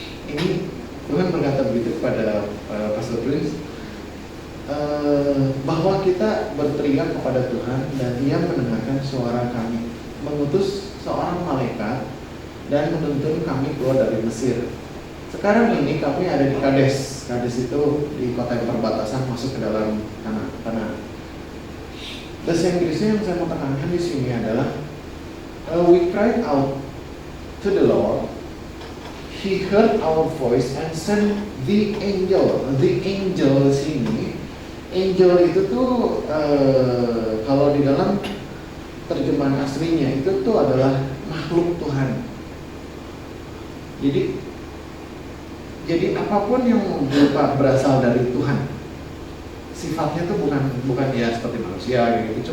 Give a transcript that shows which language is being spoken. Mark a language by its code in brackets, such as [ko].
[id] Ini Tuhan berkata begitu kepada Pastor Prince, bahwa kita berteriak kepada Tuhan dan Dia mendengarkan suara kami, mengutus seorang malaikat dan menuntun kami keluar dari Mesir. Sekarang ini kami ada di Kades. Kades itu di kota yang perbatasan masuk ke dalam tanah. Bahasa Inggrisnya yang saya mau tekankan di sini adalah [en] we cried out to the Lord. He heard our voice and sent the angel. [id] The angel sini, angel itu tuh kalau di dalam terjemahan aslinya itu tuh adalah makhluk Tuhan. Jadi apapun yang berasal dari Tuhan, sifatnya tuh bukan ya seperti manusia gitu.